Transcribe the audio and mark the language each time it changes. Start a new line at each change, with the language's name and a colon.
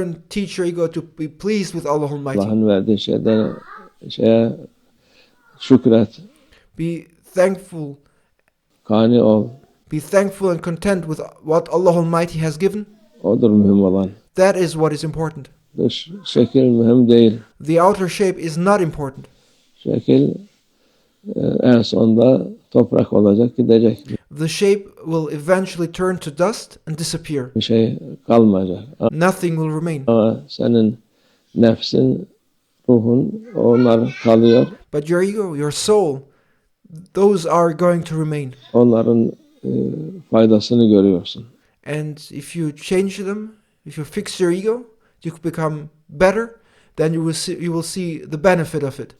English: Teach your ego to be pleased with Allah Almighty.
Turkish: Allah'ın verdiği şeye şükret.
English: Be thankful.
Turkish: Kani ol.
English: Be thankful and content with what Allah Almighty has given.
Turkish: Odur mühim olan.
English: That is what is important.
Turkish: Dış şekil mühim değil.
English: The outer shape is not important.
Turkish: Şekil en sonunda toprak olacak, gidecek.
English: The shape will eventually turn to dust and disappear.
Turkish: Bir şey kalmayacak.
English: Nothing will remain.
Turkish: Ama senin nefsin, ruhun onlar kalıyor.
English: But your ego, your soul, those are going to remain.
Turkish: Onların faydasını görüyorsun.
English: And if you change them, if you fix your ego, you can become better, then you will see the benefit of it.